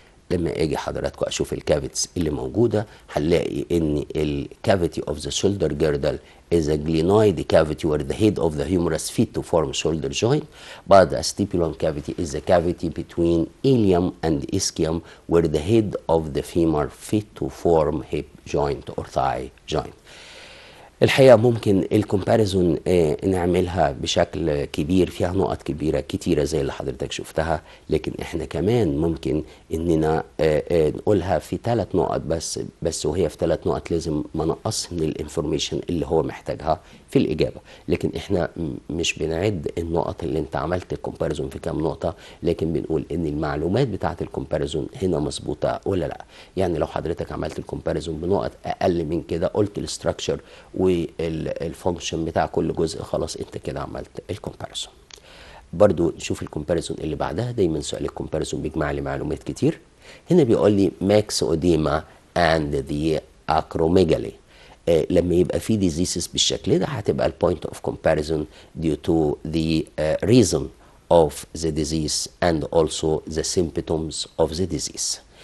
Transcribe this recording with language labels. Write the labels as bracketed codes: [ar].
[ar] لما اجي حضراتكم اشوف الكافيتس اللي موجوده هنلاقي ان الكافيتي [en] of the shoulder girdle is a glenoid cavity where the head of the humerus fit to form shoulder joint, but the stipulum cavity is a cavity between ilium and ischium where the head of the femur fit to form hip joint or thigh joint. [ar] الحقيقة ممكن الكومباريزون نعملها بشكل كبير، فيها نقط كتيرة زي اللي حضرتك شفتها، لكن احنا كمان ممكن اننا نقولها في 3 نقط بس وهي في 3 نقط لازم ما نقص من الانفورميشن اللي هو محتاجها في الإجابة. لكن احنا مش بنعد النقط اللي انت عملت الكومباريزون في كام نقطة، لكن بنقول ان المعلومات بتاعة الكومباريزون هنا مظبوطة ولا لا. يعني لو حضرتك عملت الكومباريزون بنقط اقل من كده، قلت الاستراكشر والفانكشن بتاع كل جزء، خلاص انت كده عملت الكومباريزون. برضو نشوف الكومباريزون اللي بعدها. دايما سؤال الكومباريزون بيجمع لي معلومات كتير. هنا بيقول لي [en] Myxoedema and the acromegaly. [ar] لما يبقى في ديزيسز بالشكل ده هتبقى [en] البوينت of comparison due to the reason of the disease and also the symptoms of the disease.